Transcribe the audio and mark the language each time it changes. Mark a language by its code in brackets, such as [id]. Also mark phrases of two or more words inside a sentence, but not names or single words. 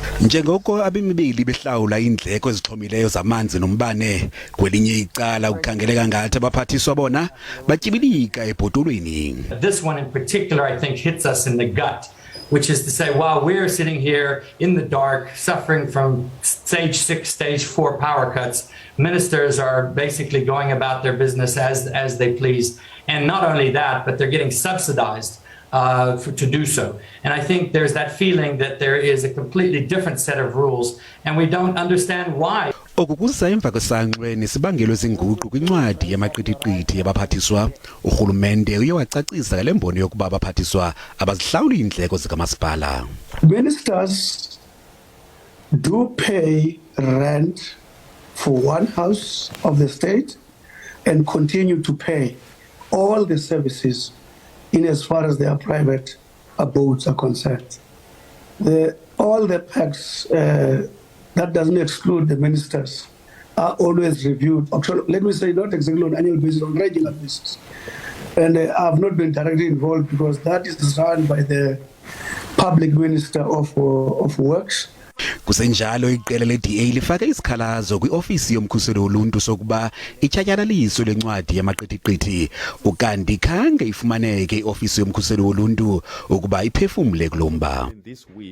[xh] Njengoko abemi beli behlawula iindleko ezixhomileyo zamanzi nombane, kwelinye icala ukukhangeleka ngathi abaphathiswa bona batyibilika ebhotolweni. [en] This one in particular I think hits us in the gut, which is to say, while we're sitting here in the dark suffering from stage 6, stage 4 power cuts, ministers are basically going about their business as they please. And not only that, but they're getting subsidized to do so. And I think there's that feeling that there is a completely different set of rules and we don't understand why. [xh] Okukuza emva kwesanqwe nesibangelo senguqu kwincwadi yamaqithiqithi yabaphathiswa, urhulumente uye wacacisa ngale mbono yokuba abaphathiswa abazihlawuli iindleko zikamasipala. [en] Ministers do pay rent for one house of the state and continue to pay all the services in as far as their private abodes are concerned. All the packs, that doesn't exclude the ministers, are always reviewed. Actually, let me say not exactly on annual basis, on regular basis. And I've not been directly involved because that is run by the public minister of works. [xh] Kusenjalo iqela le-DA lifake isikhalazo kwi-ofisi yomkhuseli woluntu sokuba ityatyalaliso lencwadi yamaqithiqithi ukanti khange ifumaneke i-ofisi yomkhuseli woluntu ukuba iphefumle kulomba.